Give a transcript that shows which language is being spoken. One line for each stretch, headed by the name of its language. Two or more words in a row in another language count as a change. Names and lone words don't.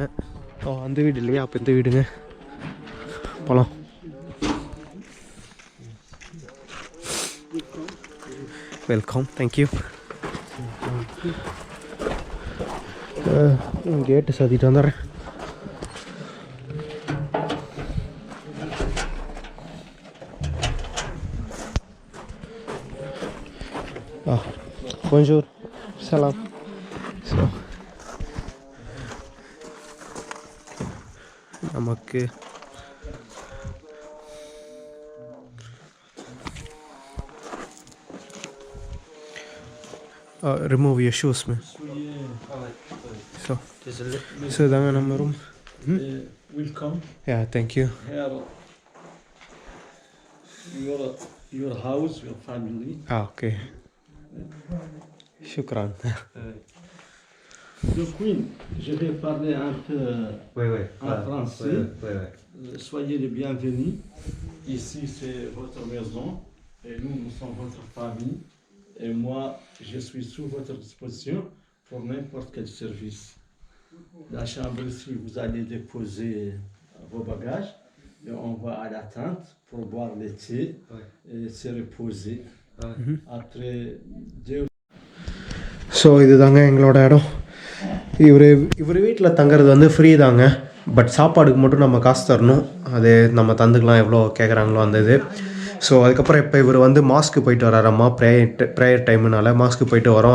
Tamil: ஓ, அந்த வீடு இல்லையா? அப்போ இந்த வீடுங்க. போகலாம்.
English: Welcome, thank you.
Tamil: கேட்டு சாத்திட்டு வந்துடுறேன்.
French: Bonjour, salam.
English: So, நமக்கு remove your shoes, man.
Tamil: So தாங்க நம்ம ரூம்.
English: Welcome. Yeah, thank you. Here, your house, your family. Okay. Shukran.
French: Le Queen, je vais parler un peu en français. Soyez les bienvenus. Ici, c'est votre maison et nous sommes votre famille. Et moi, je suis sous votre disposition pour n'importe quel service. La chambre ici, vous allez déposer vos bagages et on va à la tente pour boire le thé et se reposer. Après 2.
Tamil: ஸோ இது தாங்க எங்களோட இடம். இவர் வீட்டில் தங்குறது வந்து ஃப்ரீ தாங்க. பட் சாப்பாடுக்கு மட்டும் நம்ம காசு தரணும். அது நம்ம தந்துக்கலாம், எவ்வளோ கேட்குறாங்களோ அந்த இது. ஸோ அதுக்கப்புறம் இப்போ இவர் வந்து மாஸ்க்கு போயிட்டு வராரம்மா.
English: prayer timeனால
Tamil: மாஸ்க்கு போயிட்டு வரோம்.